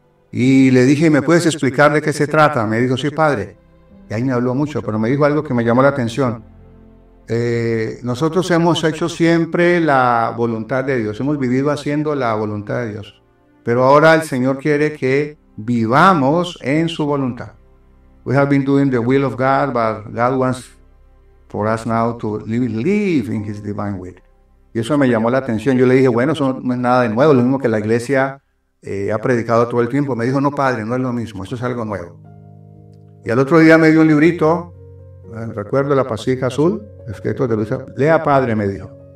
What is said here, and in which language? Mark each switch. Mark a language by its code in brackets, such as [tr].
[es] Y le dije, ¿me puedes explicar de qué se trata? Me dijo, sí, padre. Y ahí me habló mucho, pero me dijo algo que me llamó la atención. Nosotros hemos hecho siempre la voluntad de Dios, hemos vivido haciendo la voluntad de Dios, pero ahora el Señor quiere que vivamos en su voluntad. [en] We have been doing the will of God, but God wants for us now to live in His divine will. [es] Y eso me llamó la atención. Yo le dije, bueno, eso no es nada de nuevo, lo mismo que la iglesia ha predicado todo el tiempo. Me dijo, no, padre, no es lo mismo, esto es algo nuevo. Y al otro día me dio un librito, recuerdo La Pasija Azul, escrito de Luisa. Lea, padre, me dijo.